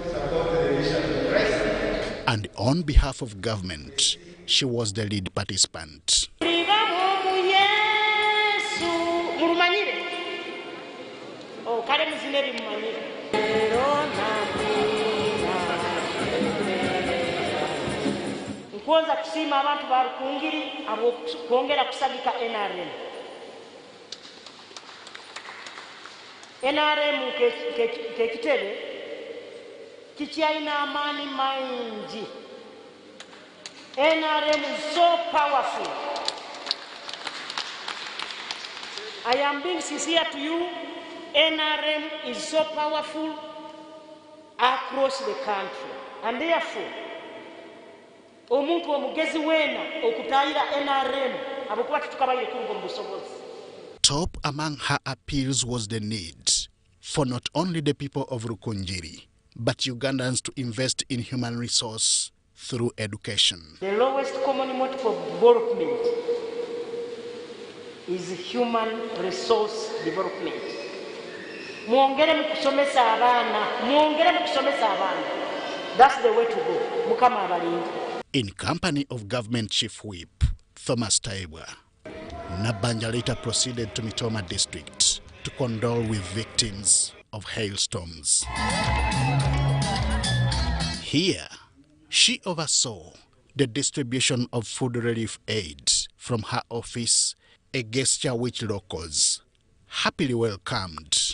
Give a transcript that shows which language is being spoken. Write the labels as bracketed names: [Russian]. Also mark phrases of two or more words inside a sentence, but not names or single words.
[English] And on behalf of government, she was the lead participant. [Nyankole] Kwanza kusima abantu ba Rukungiri abo kuongera kusagika NRM. NRM kekitebe kichaina amani maingi. [English] NRM is so powerful. I am being sincere to you. NRM is so powerful across the country, and therefore [Nyankole] omuntu omugezi wena okutayira NRM abokuba tukabayire kurungo mubusobozi. [English] Top among her appeals was the need for not only the people of Rukungiri, but Ugandans to invest in human resource through education. The lowest common motive of development is human resource development. [Nyankole] Muongere mukusomesa abana, muongere mukusomesa abana. [English] That's the way to go. [Nyankole] Mukama abalindi. [English] In company of Government Chief Whip, Thomas Taibwa, Nabanja later proceeded to Mitoma District to condole with victims of hailstorms. Here, she oversaw the distribution of food relief aid from her office, a gesture which locals happily welcomed.